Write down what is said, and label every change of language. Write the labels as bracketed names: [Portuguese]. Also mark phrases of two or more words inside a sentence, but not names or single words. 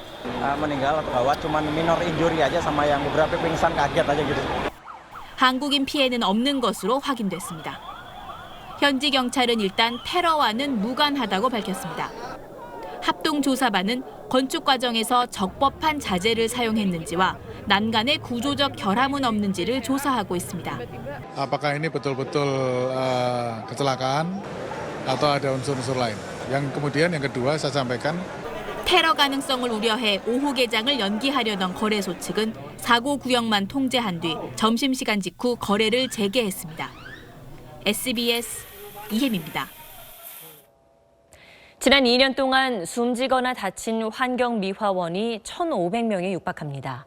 [Korean] 한국인 피해는 없는 것으로 확인됐습니다. 현지 경찰은 일단 테러와는 무관하다고 밝혔습니다. 합동조사반은 건축 과정에서 적법한 자재를 사용했는지와 난간의 구조적 결함은 없는지를 조사하고 있습니다. [Indonesian] Apakah ini betul-betul kecelakaan atau ada unsur-unsur lain? Yang kemudian yang kedua saya sampaikan [Korean] 테러 가능성을 우려해 오후 개장을 연기하려던 거래소 측은 사고 구역만 통제한 뒤 점심시간 직후 거래를 재개했습니다. SBS 이혜미입니다. 지난 2년 동안 숨지거나 다친 환경미화원이 1,500명에 육박합니다.